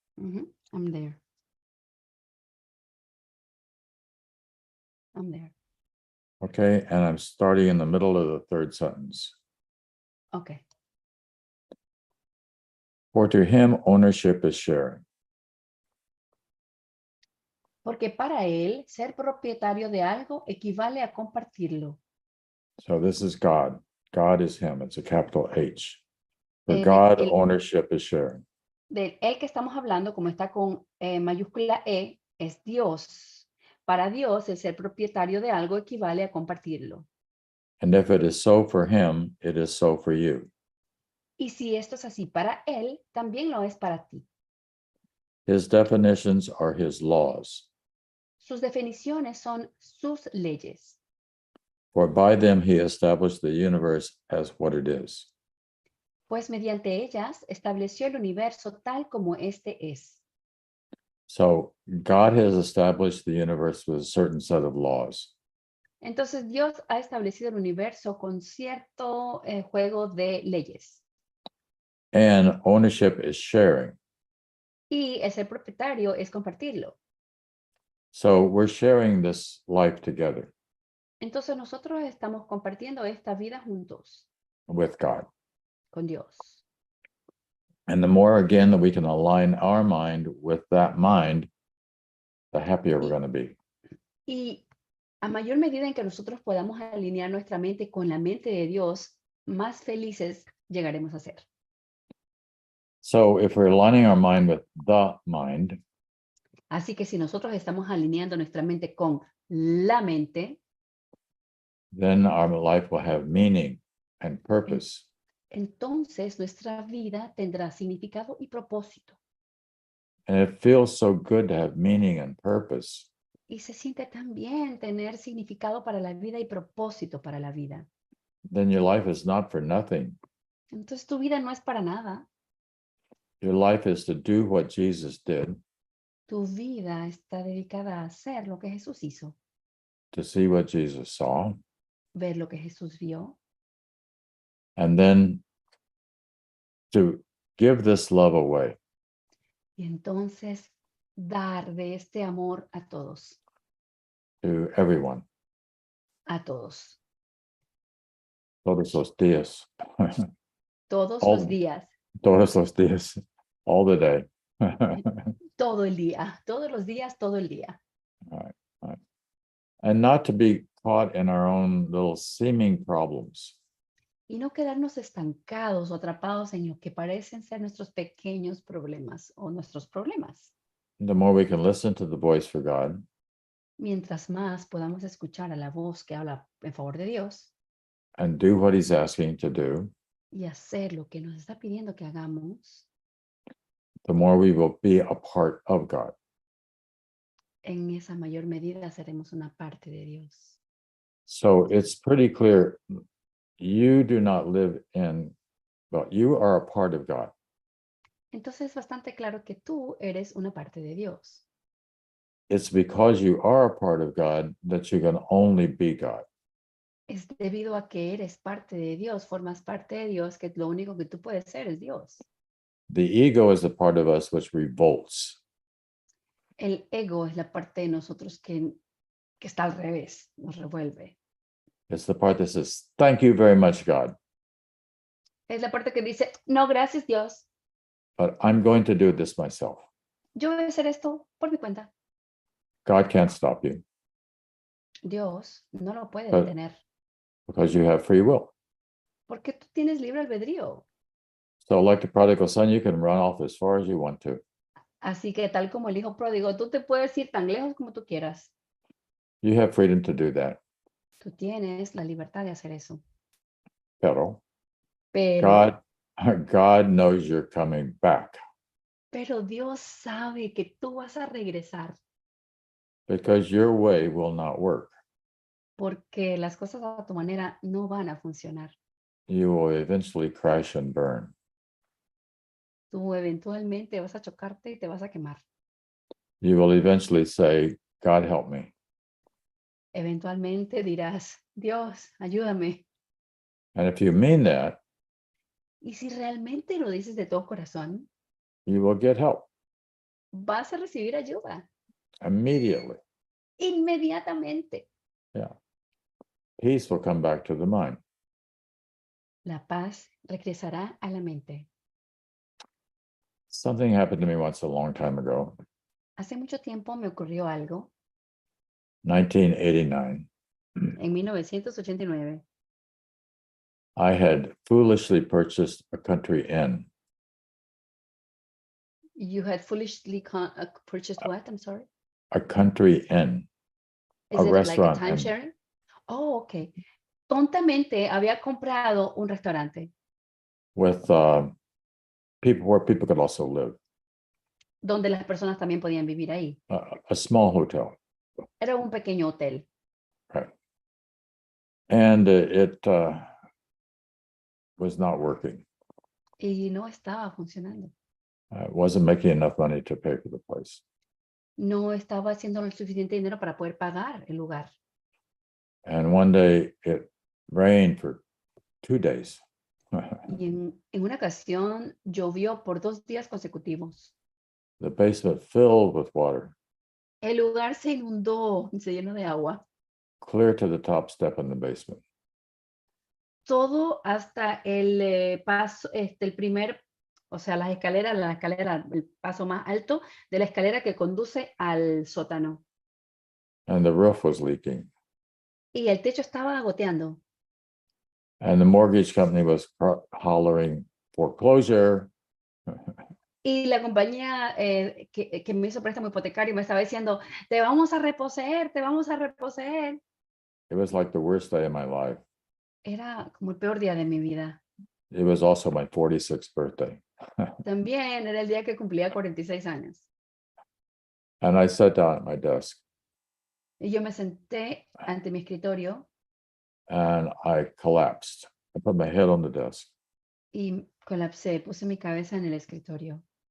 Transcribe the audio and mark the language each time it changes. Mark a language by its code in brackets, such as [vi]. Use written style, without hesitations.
[en] I'm there. I'm there. Okay, and I'm starting in the middle of the third sentence. Okay. For to him, ownership is sharing. [es] Porque para él, ser propietario de algo equivale a compartirlo. [en] So this is God. God is him. It's a capital H. For [es] El- [en] God, [es] el- [en] ownership is sharing. [es] De él que estamos hablando, como está con mayúscula E, es Dios. Para Dios, el ser propietario de algo equivale a compartirlo. [en] And if it is so for him, it is so for you. [es] Y si esto es así para él, también lo es para ti. [en] His definitions are his laws. [es] Sus definiciones son sus leyes, [en] For by them he established the universe as what it is. [es] pues mediante ellas estableció el universo tal como este es. [en] So God has established the universe with a certain set of laws. [es] Entonces Dios ha establecido el universo con cierto juego de leyes. [en] And ownership is sharing. [es] Y el ser propietario es compartirlo. [en] So we're sharing this life together [es] Entonces nosotros estamos compartiendo esta vida juntos [en] with God. [es] con Dios. [en] And the more again that we can align our mind with that mind, the happier we're going to be. [es] Y a mayor medida en que nosotros podamos alinear nuestra mente con la mente de Dios, más felices llegaremos a ser. [en] So if we're aligning our mind with the mind, [es] Así que si nosotros estamos alineando nuestra mente con la mente, [en] then our life will have meaning and purpose. [es] entonces nuestra vida tendrá significado y propósito. [en] And it feels so good to have meaning and purpose. [es] Y se siente tan bien tener significado para la vida y propósito para la vida. [en] Then your life is not for nothing. [es] Entonces tu vida no es para nada. [en] Your life is to do what Jesus did, [es] Tu vida está dedicada a hacer lo que Jesús hizo, [en] to see what Jesus saw, [es] ver lo que Jesús vio, [en] and then to give this love away. [es] y entonces dar de este amor a todos, [en] To everyone. [es] a todos, Todos los días. todos [en] All- [es] los días, Todos los días. [en] All the day. [es] todo el día, todos los días, todo el día. [en] And not to be caught in our own little seeming problems. [es] Y no quedarnos estancados o atrapados en lo que parecen ser nuestros pequeños problemas o nuestros problemas. [en] The more we can listen to the voice for God, [es] Mientras más podamos escuchar a la voz que habla en favor de Dios [en] and do what he's asking to do, [es] y hacer lo que nos está pidiendo que hagamos, [en] the more we will be a part of God. [es] en esa mayor medida seremos una parte de Dios. [en] So it's pretty clear you do not live in, well, you are a part of God. [es] Entonces es bastante claro que tú eres una parte de Dios. [en] It's because you are a part of God that you can only be God. [es] es debido a que eres parte de Dios, formas parte de Dios, que lo único que tú puedes ser es Dios. [en] The ego is the part of us which revolts. [es] El ego es la parte de nosotros que está al revés, nos revuelve. [en] It's the part that says, thank you very much, God, [es] Es la parte que dice, no, gracias Dios, [en] but I'm going to do this myself. [es] yo voy a hacer esto por mi cuenta. [en] God can't stop you [es] Dios no lo puede [en] But- [es] detener, [en] because you have free will. [es] porque tú tienes libre albedrío. [en] So like the prodigal son, you can run off as far as you want to. [es] Así que tal como el hijo pródigo, tú te puedes ir tan lejos como tú quieras. [en] You have freedom to do that. [es] Tú tienes la libertad de hacer eso. Pero Pero, [en] God knows you're coming back [es] pero Dios sabe que tú vas a regresar [en] because your way will not work. [es] porque las cosas a tu manera no van a funcionar. [en] You will eventually crash and burn. [es] Tú eventualmente vas a chocarte y te vas a quemar. [en] You will eventually say, God help me. [es] Eventualmente dirás, Dios, ayúdame. [en] And if you mean that, [es] Y si realmente lo dices de todo corazón, [en] you will get help [es] vas a recibir ayuda [en] immediately. [es] inmediatamente. [en] Peace will come back to the mind. [es] La paz regresará a la mente. [en] Something happened to me once a long time ago, [es] Hace mucho tiempo me ocurrió algo [en] 1989. [es] en 1989. [en] I had foolishly purchased a country inn. You had foolishly purchased what? I'm sorry. A country inn. Is A it like a restaurant and- timeshare? Oh, okay. [es] Tontamente había comprado un restaurante [en] With people where people could also live, [es] donde las personas también podían vivir ahí. [en] a small hotel, [es] Era un pequeño hotel [en] right? And it was not working. [es] y no estaba funcionando. [en] I wasn't making enough money to pay for the place. [es] No estaba haciendo el suficiente dinero para poder pagar el lugar. [en] And one day it rained for 2 days. [es] Y en una ocasión llovió por 2 días consecutivos. [en] The basement filled with water, [es] El lugar se inundó, se llenó de agua. [en] clear to the top step in the basement. [es] Todo hasta el paso, el primer, o sea, la escalera, el paso más alto de la escalera que conduce al sótano. [en] And the roof was leaking. [es] Y el techo estaba goteando. [en] And the mortgage company was hollering foreclosure. [es] Y la compañía que me hizo préstamo hipotecario me estaba diciendo, te vamos a reposeer, te vamos a reposeer. [en] It was like the worst day of my life. [es] Era como el peor día de mi vida. [en] It was also my 46th birthday. [es] También era el día que cumplía 46 años. [en] And I sat down at my desk [es] Y yo me senté ante mi escritorio [en] and I collapsed. I put my head on the desk [es] y colapsé, puse mi cabeza en el escritorio.